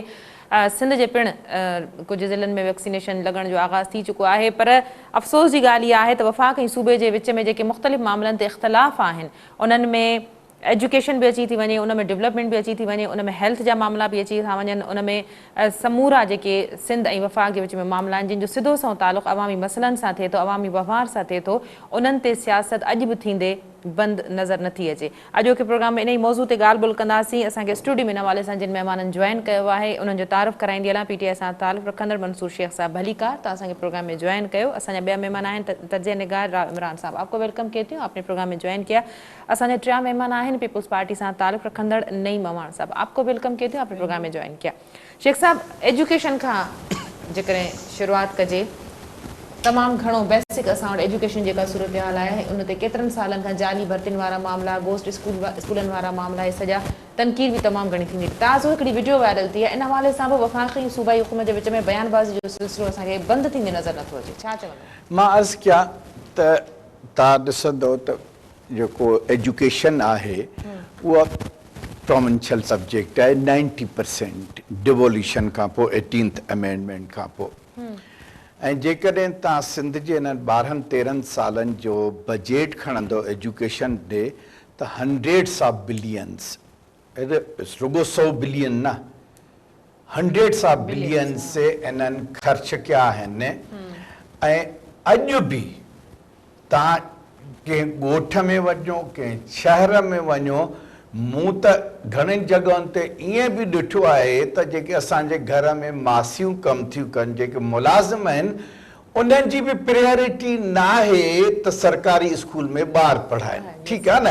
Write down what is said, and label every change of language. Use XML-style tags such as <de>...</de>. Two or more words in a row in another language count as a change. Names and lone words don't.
<sd>सिंध जे पिणु कुझु ज़िलनि में वैक्सीनेशन लॻण जो आगाज़ थी चुको आहे, पर अफ़सोस जी ॻाल्हि इहा आहे त वफ़ाक़ ऐं सूबे जे विच में जेके मुख़्तलिफ़ मामलनि ते इख़्तिलाफ़ आहिनि उन्हनि में एजुकेशन भी अची थी वञे, उन में डेवलपमेंट भी अची थी वञे, उन में हेल्थ जा मामला भी अची था वञनि, उन में समूरा जेके सिंध ऐं वफ़ाक़ जे विच में मामला आहिनि जिन जो सिधो सओ तालुक़ु अवामी मसइलनि सां थिए थो, अवामी वहिंवार सां थिए थो, उन्हनि ते सियासत अॼु बि थींदे बंदि नज़र नथी अचे। अॼोके प्रोग्राम में इन ई मौज़ू ते ॻाल्हि ॿोल कंदासीं। असांखे स्टूडियो में इन हवाले सां जिन महिमाननि जॉइन कयो आहे उन्हनि जो तारुफ़ कराईंदी हलां। PTI सां तालुक़ु रखंदड़ मंसूर शेख साहब भलीकार, तव्हां असांखे प्रोग्राम में जॉइन कयो। असांजा ॿिया महिमान आहिनि तर्जे निगार इमरान साहब,</sd> <hi>आपको वेलकम कहती हूँ, आपने प्रोग्राम में जॉइन किया।</hi> <sd>असांजा टिया महिमान आहिनि पीपल्स पार्टी सां तालुक़ु रखंदड़ नईम मवान साहब,</sd> <hi>आपको वेलकम कहती हूँ, आपने प्रोग्राम में जॉइन किया।</hi> <sd>शेख साहब, एजुकेशन खां जेकॾहिं शुरूआत कजे, तमामु घणो बेसिक असां वटि एजुकेशन जेका सूरत हाल आहे उन ते केतिरनि सालनि खां जाली भर्तियुनि वारा मामला, गोस्ट स्कूलनि वारा मामला, इहे सॼा तनक़ीद बि तमामु घणी थींदी। ताज़ो हिकिड़ी वीडियो वायरल थी आहे, इन हवाले सां बि वफ़ाक़ी ऐं सूबाई हुकूमत जे विच में बयानबाज़ी जो सिलसिलो असांखे बंदि थींदे नज़र नथो अचे, छा चवंदो? मां अर्ज़ु कयां त तव्हां ॾिसंदो त जेको एजुकेशन आहे उहा</sd> <en>provincial subject</en> <sd>आहे 90% डिवोल्यूशन खां पोइ 18th अमेंडमेंट खां पोइ। ऐं जेकॾहिं तव्हां सिंध जे हिननि 12-13 सालनि जो बजेट खणंदो एजुकेशन ॾे त</sd> <en>hundreds of billions,</en> <sd>रुगो 100 बिलियन न,</sd> <en>hundreds of billions</en> <sd>से इन्हनि ख़र्च कया आहिनि। ऐं अॼु बि तव्हां कंहिं ॻोठ में वञो, कंहिं शहर में वञो, मूं त घणनि जॻहियुनि ते ईअं बि ॾिठो आहे त जेके असांजे घर में मासियूं कमु थियूं कनि, जेके मुलाज़िम आहिनि, उन्हनि जी बि प्रायोरिटी न आहे त सरकारी स्कूल में ॿार पढ़ाइनि, ठीकु आहे न।</sd>